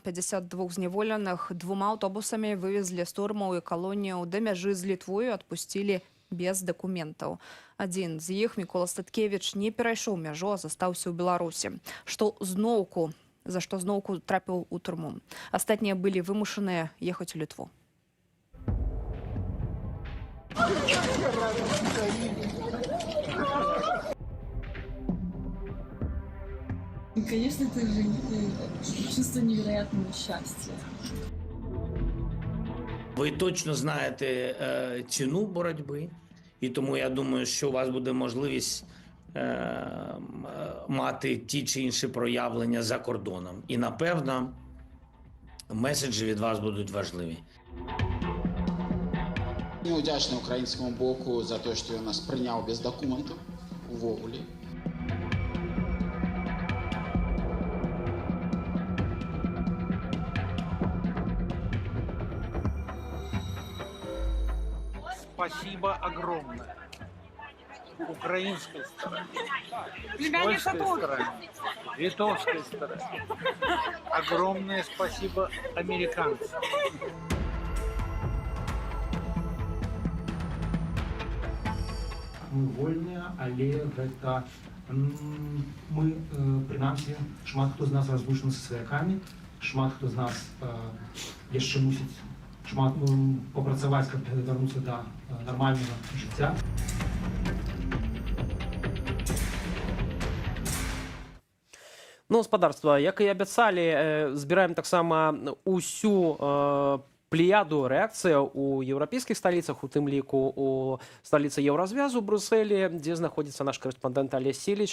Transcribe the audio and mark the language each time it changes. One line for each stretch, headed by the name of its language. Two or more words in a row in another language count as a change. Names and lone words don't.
Belarusian: 52 зняволеных двума аўтобусамі вывезлі з турмаў і калоніяў да мяжы з Літвою, адпусцілі без дакументаў. Адзін з іх, Мікола Статкевіч, не перайшоў мяжу, а застаўся ў Беларусі, за што зноўку трапіў у турму. Астатнія былі вымушаныя ехаць у Літву.
Russian: Конечно, это же чувство невероятного счастья.
Ukrainian: Ви точно знаєте ціну боротьби, і тому я думаю, що у вас буде можливість мати ті чи інші проявлення за кордоном. І, напевно, меседжі від вас будуть важливі. Я вдячний українському боку за те, що він нас прийняв без документів увогуле.
Russian: Спасибо огромное украинской стороне, польской стороне, литовской стороне. Огромное спасибо американцам.
Belarusian: Мы вольныя, але гэта мы, прынамсі, шмат хто з нас разлучаны са сваякамі, шмат хто з нас яшчэ мусіць шмат попрацаваць, каб вярнуцца да нармальнага жыцця. Ну, гаспадарства, як і абяцалі, збіраем таксама усю плеяду рэакцыяў у еўрапейскіх сталіцах, у тым ліку у сталіцы Еўразвязу Брусэлі, дзе знаходзіцца наш карэспандэнт Алесь Сіліч.